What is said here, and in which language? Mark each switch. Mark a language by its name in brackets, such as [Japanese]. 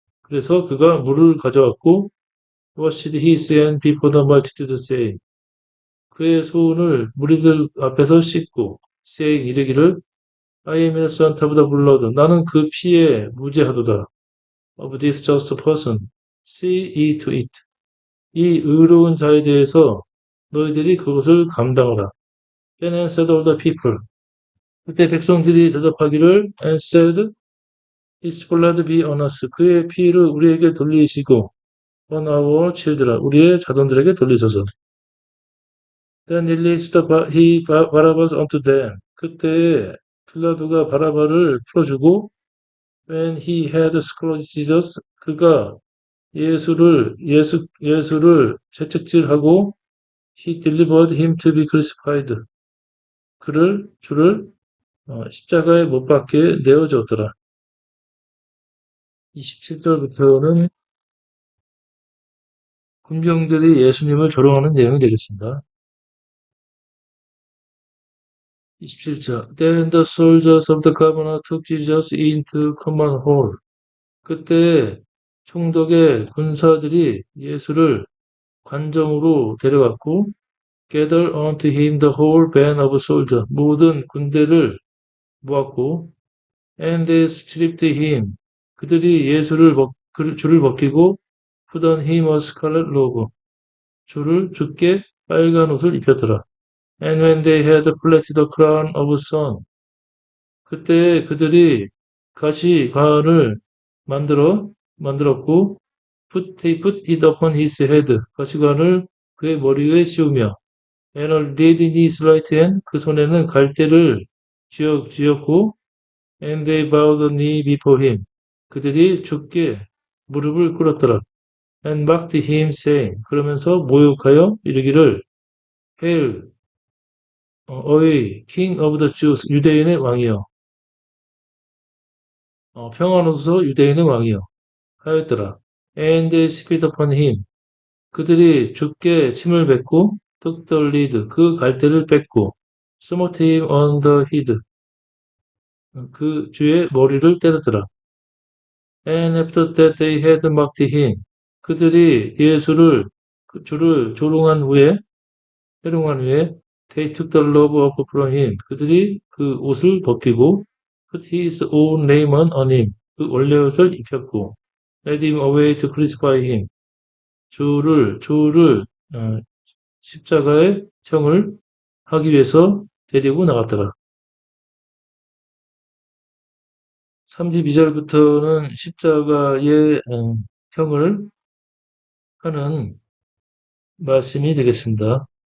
[Korean] 그래서 그가 물을 가져왔고 [English] washed his hand before the multitude say. [Korean] 그의 손을 무리들 앞에서 씻고 [English] saying [Korean] 이르기를 [English] I am innocent of the blood. [Korean] 나는 그 피에 무죄하도다. [English] Of this just person. See it to it. [Korean] 이 의로운 자에 대해서 너희들이 그것을 감당하라. [English] Then answered all the people. [Korean] 그때 백성들이 대답하기를 [English] and said, His blood be on us. [Korean] 그의 피를 우리에게 돌리시고 [English] on our children. [Korean] 우리의 자손들에게 돌리소서. [English] Then released he Barabbas unto them. [Korean] 그때 빌라도가 바라바를 풀어주고 [English] when he had scourged Jesus, [Korean] 그가 예수를 채찍질하고 [English] he delivered him to be crucified. [Korean] 주를 십자가에 못 박게 내어주었더라. 27절부터는 군병들이 예수님을 조롱하는 내용이 되겠습니다. 27절. [English] Then the soldiers of the governor took Jesus into common hall. [Korean] 그때 총독의 군사들이 예수를 관정으로 데려갔고 [English] gather unto him the whole band of soldiers. [Korean] 모든 군대를 모았고 [English] and they stripped him. [Korean] 그들이 예수를 줄을 벗기고 [English] put on him a scarlet robe. [Korean] 주께 빨간 옷을 입혔더라. [English] And when they had planted the crown of sun. [Korean] 그때 그들이 가시관을 만들었고 [English] they put it upon his head. [Korean] 가시관을 그의 머리에 씌우며 [English] and a reed in his right hand. [Korean] 그 손에는 갈대를 쥐었고 [English] and they bowed the knee before him. [Korean] 그들이 주께 무릎을 꿇었더라. [English] and mocked him saying. [Korean] 그러면서 모욕하여 이르기를 [English] Hail, [Korean] 어이, [English] King of the Jews, [Korean] 유대인의 왕이여. 평안하소서 유대인의 왕이여. 하였더라. [English] And they spit upon him. [Korean] 그들이 주께 침을 뱉고 [English] took the reed, [Korean] 그 갈대를 뺏고 [English] smote him on the head. [Korean] 그 주의 머리를 때렸더라. [English] And after that they had mocked him. [Korean] 그들이 주를 회롱한 후에 [English] they took the robe off from him. [Korean] 그들이 그 옷을 벗기고 [English] put his own raiment on him. [Korean] 그 원래 옷을 입혔고 [English] led him away to crucify him. [Korean] 주를 십자가에 형을 하기 위해서 데리고 나갔더라. 32절부터는 십자가의 형을 하는 말씀이 되겠습니다.